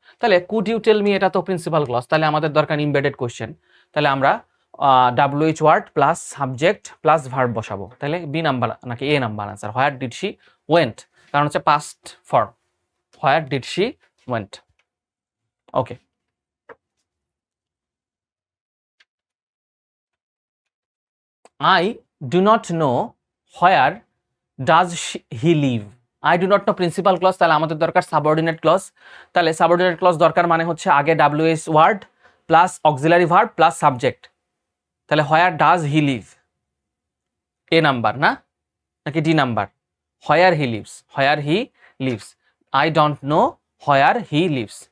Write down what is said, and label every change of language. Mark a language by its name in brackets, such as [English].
[Bangla] তাহলে [English] could you tell me [Bangla] এটা তো প্রিন্সিপাল ক্লজ, তাহলে আমাদের দরকার ইমবেডেড কোয়েশ্চেন। তাহলে আমরা WH word plus subject plus verb বসাবো। [English] তাহলে B number নাকি A number answer, where did she went, [Bangla] কারণ হচ্ছে [English] Past form, where did she went. Okay, I do not know where does he live. I do not know [Bangla] principal clause, তাহলে আমাদের দরকার subordinate clause. তাহলে subordinate clause দরকার মানে হচ্ছে আগে WH word plus auxiliary verb plus subject. তাহলে [English] where does he live, [Bangla] A number না নাকি D number? [English] Where he lives, where he lives. I don't know where he lives.